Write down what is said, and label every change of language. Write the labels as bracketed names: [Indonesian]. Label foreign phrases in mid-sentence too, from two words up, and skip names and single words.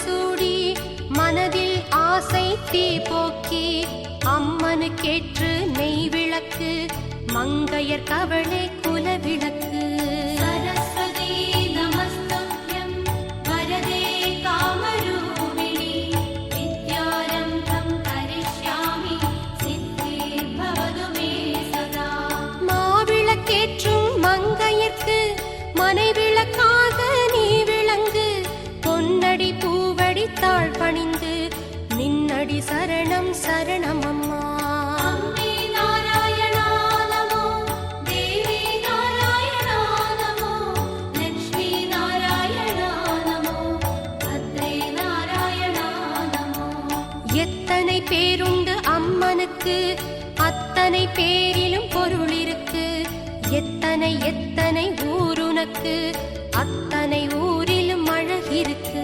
[Tamil] சூடி மனதில் ஆசை தீ போக்கி அம்மனுக்கேற்று நெய் விளக்கு மங்கையர் கவளை குல விளக்கு. [Sanskrit] सरस्वती नमस्तुभ्यं वरदे कामरूपिणि विद्यारम्भं करिष्यामि सिद्धिर्भवतु मे सदा. [Tamil] மாவிளக்கேற்றும் மங்கையர்க்கு மனை விளக்காக நீ விளங்கு, பொன்னடி பூவடி தாழ் பணிந்து நின்னடி சரணம் சரணம் அம்மா. [Sanskrit] अम्बे नारायणा नमो देवी नारायणा नमो लक्ष्मी नारायणा नमो भद्रे नारायणा नमो. [Tamil] எத்தனை பேருண்டு அம்மனுக்கு, அத்தனை பேரிலும் பொருள் இருக்கு. எத்தனை எத்தனை ஊருனக்கு, அத்தனை ஊரிலும் அழகிருக்கு.